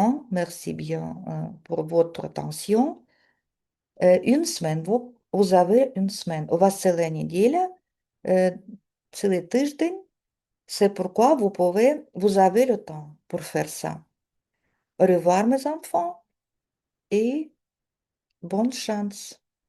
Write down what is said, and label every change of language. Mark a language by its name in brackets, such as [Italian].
[French] Merci bien pour votre attention. Une semaine, vous avez une semaine. [Russian] У вас целая неделя, euh, целый [Ukrainian] тиждень. [French] C'est pourquoi vous avez le temps pour faire ça. Au revoir, mes enfants, et bonne chance.